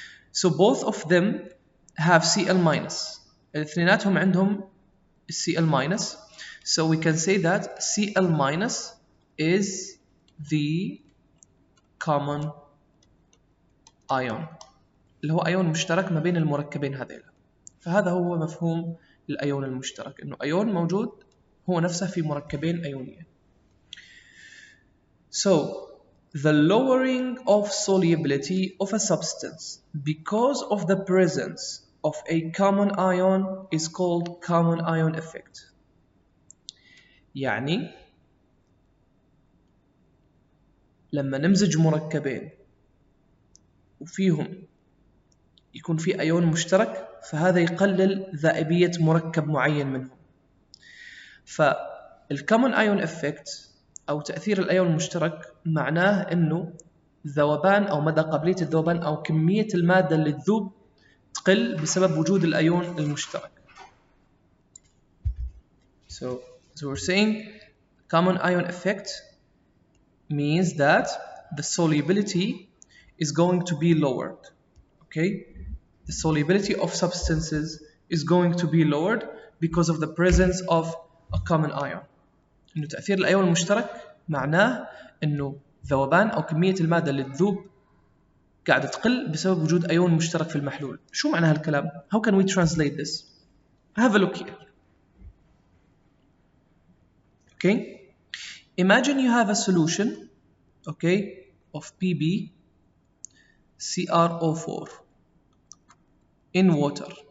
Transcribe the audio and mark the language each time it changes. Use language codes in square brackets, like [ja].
[en] So both of them have Cl minus. [ar] الاثنيناتهم عندهم [en] Cl minus. So we can say that Cl minus is the common ion، [ar] اللي هو ايون مشترك ما بين المركبين هذيلا. فهذا هو مفهوم الايون المشترك، انه ايون موجود هو نفسه في مركبين ايونيين. [en] So the lowering of solubility of a substance because of the presence of a common ion is called common ion effect. [ar] يعني لما نمزج مركبين وفيهم يكون في أيون مشترك، فهذا يقلل ذائبية مركب معين منهم. فالcommon ion effect أو تأثير الأيون المشترك معناه إنه ذوبان أو مدى قابلية الذوبان أو كمية المادة اللي تذوب تقل بسبب وجود الأيون المشترك. [en] So as we're saying, common ion effect means that the solubility is going to be lowered. Okay, the solubility of substances is going to be lowered because of the presence of a common ion. [ar] إنه تأثير الأيون المشترك معناه إنه ذوبان أو كمية المادة اللي تذوب قاعدة تقل بسبب وجود أيون مشترك في المحلول. شو معنى هالكلام؟ [en] How can we translate this? Have a look here. Okay, imagine you have a solution, okay, of PbCrO4 in water.